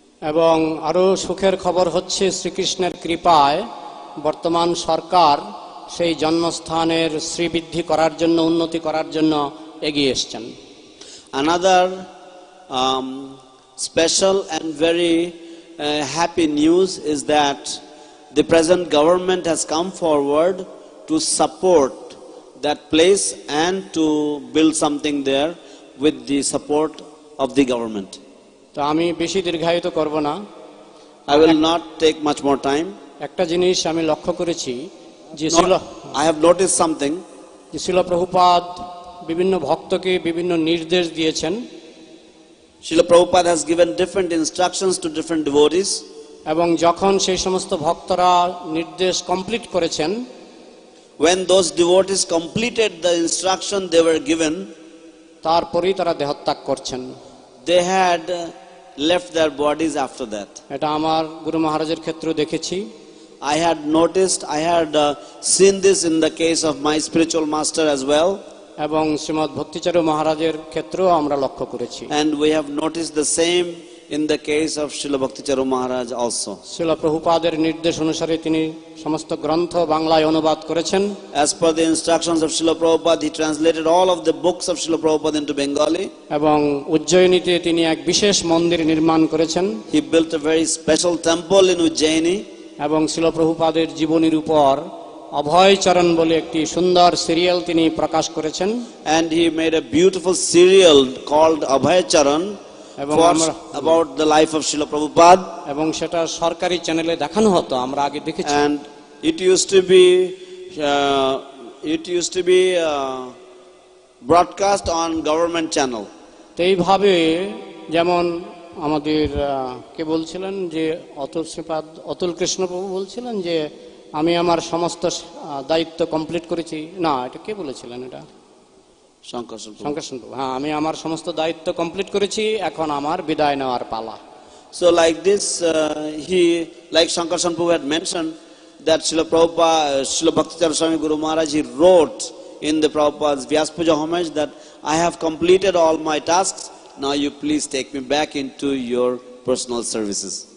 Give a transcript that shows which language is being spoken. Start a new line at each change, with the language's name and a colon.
Bangla: এবং আরো সুখের খবর হচ্ছে শ্রীকৃষ্ণের কৃপায় বর্তমান সরকার সেই জন্মস্থানের শ্রীবৃদ্ধি করার জন্য উন্নতি করার জন্য এগিয়ে এসেছেন।
English: Another special and very happy news is that the present government has come forward to support that place and to build something there with the support of the government.
Bangla: তো আমি বেশি দীর্ঘায়িত করব না।
English: I will not take much more time.
Bangla: একটা জিনিস আমি লক্ষ্য করেছি যে
English: I have noticed something.
Bangla: যে শিল প্রভুপাদ বিভিন্ন ভক্তকে বিভিন্ন নির্দেশ দিয়েছেন।
English: Srila Prabhupada has given different instructions to different devotees.
Bangla: এবং যখন সেই সমস্ত ভক্তরা নির্দেশ কমপ্লিট করেছেন,
English: when those devotees completed the instruction they were given,
Bangla: তারপরেই তারা দেহত্যাগ করছেন।
English: they had left their bodies after that.
Bangla: এটা আমার গুরু মহারাজের ক্ষেত্রেও দেখেছি।
English: I had noticed, I had seen this in the case of my spiritual master as well.
Bangla: এবং শ্রীমৎ ভক্তিচারু মহারাজের ক্ষেত্রেও আমরা লক্ষ্য করেছি।
English: And we have noticed the same in the case of Srila Bhakti Charu Maharaj also.
Bangla: শিল প্রভুপাদের নির্দেশ অনুসারে তিনি সমস্ত গ্রন্থ বাংলায় অনুবাদ করেছেন।
English: As per the instructions of Srila Prabhupada, he translated all of the books of Srila Prabhupada into Bengali.
Bangla: এবং উজ্জয়িনীতে তিনি এক বিশেষ মন্দির নির্মাণ করেছেন।
English: He built a very special temple in Ujjaini.
Bangla: এবং শিল প্রভুপাদের জীবনীর উপর অভয় চরণ বলে একটি সুন্দর সিরিয়াল তিনি প্রকাশ করেছেন,
English: and he made a beautiful serial called Abhay Charan
Bangla: এবং
English: about the life of Srila Prabhupada,
Bangla: এবং সেটা সরকারি চ্যানেলে দেখানো হতো, আমরা আগে দেখেছি।
English: and it used to be broadcast on government channel.
Bangla: তো এইভাবে যেমন আমাদের কে বলছিলেন যে অতুল কৃষ্ণ প্রভু বলছিলেন যে আমি আমার সমস্ত দায়িত্ব কমপ্লিট করেছি, না এটা কে বলেছিলেন, এটা Shankarsan প্রভু, হ্যাঁ আমি আমার সমস্ত দায়িত্ব কমপ্লিট করেছি, এখন আমার বিদায় নেওয়ার পালা।
English: So like this, like Shankarsan Prabhu had mentioned that Srila Bhakti Charu Swami Guru Maharaj, he wrote in the Prabhupada's Vyas Puja homage that I have completed all my tasks, now you please take me back into your personal services.